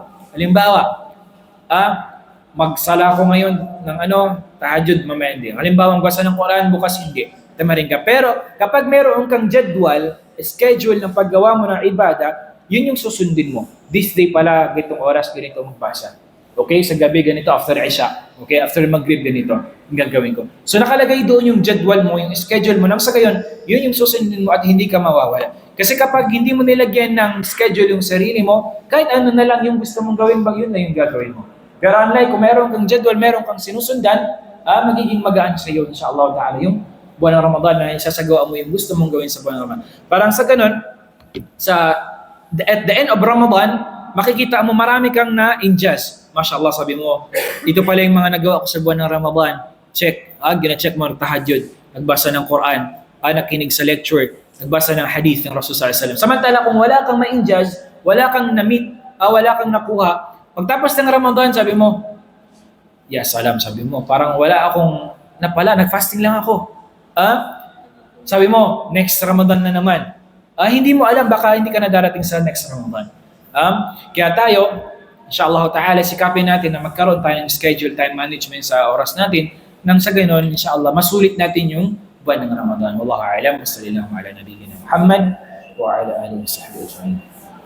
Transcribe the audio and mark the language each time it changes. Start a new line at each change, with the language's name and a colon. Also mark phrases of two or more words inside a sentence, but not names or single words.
Filipino: Halimbawa, magsala ko ngayon ng tahajjud, mamaya hindi. Halimbawa, magbasa ng Quran, bukas hindi. Tamarin ka. Pero kapag meron kang jadwal, schedule ng paggawa mo ng ibada, yun yung susundin mo.
English: This day
Filipino: pala, ganitong oras, ganito magbasa. Okay? Sa gabi, ganito,
English: after Isha. Okay? After Maghrib,
Filipino: ganito. Yung gagawin ko. So nakalagay doon yung jadwal mo, yung schedule mo. Nang sa gayon, yun yung susundin mo at hindi ka mawawala. Kasi kapag hindi mo nilagyan ng schedule yung sarili mo, kahit ano na lang yung gusto mong gawin, yun na yung gagawin mo. Pero unlike kung meron kang jadwal, meron kang sinusundan, magiging magaan sa iyo,
Arabic: إن شاء الله تعالى,
Filipino: yung buwan ng Ramadan na isasagawa mo yung gusto mong gawin sa buwan ng Ramadan. Parang sa ganun,
English: at the end of Ramadan,
Filipino: makikita mo marami kang na-ingest. MashaAllah, sabi mo, ito pala yung mga nagawa ko sa buwan ng Ramadan. Check, gina-check mo ang tahajjud, nagbasa ng Quran, nakinig sa lecture, nagbasa ng hadith ng Rasul
Arabic: صلى الله عليه وسلم.
Filipino: Samantala kung wala kang ma-ingest, wala kang na-meet, wala kang nakuha, pagtapos ng Ramadan, sabi mo,
Arabic: يا سلام,
Filipino: sabi mo, parang wala akong napala, nag-fasting lang ako. Sabi mo, next Ramadan na naman. Hindi mo alam, baka hindi ka na darating sa next Ramadan. Kaya tayo,
Arabic: إن شاء الله تعالى,
Filipino: sikapin natin na magkaroon tayo ng schedule,
English: time management
Filipino: sa oras natin, nang sa ganoon, insyaAllah, masulit natin yung buwan ng Ramadan.
Arabic: والله أعلم، وصلى الله على نبينا محمد وعلى آله وصحبه أجمعين.